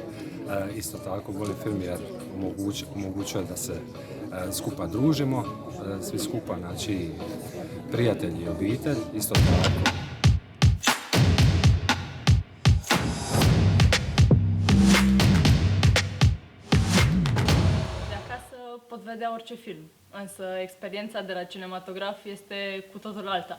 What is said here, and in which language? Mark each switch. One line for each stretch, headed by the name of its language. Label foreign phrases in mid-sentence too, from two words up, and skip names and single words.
Croatian: Isto tako volim film jer omogućuje da se skupa družimo, svi skupa, znači prijatelji i obitelj, isto tako.
Romanian: De acasă pot vedea orice film, însă experiența de la cinematograf este cu totul alta.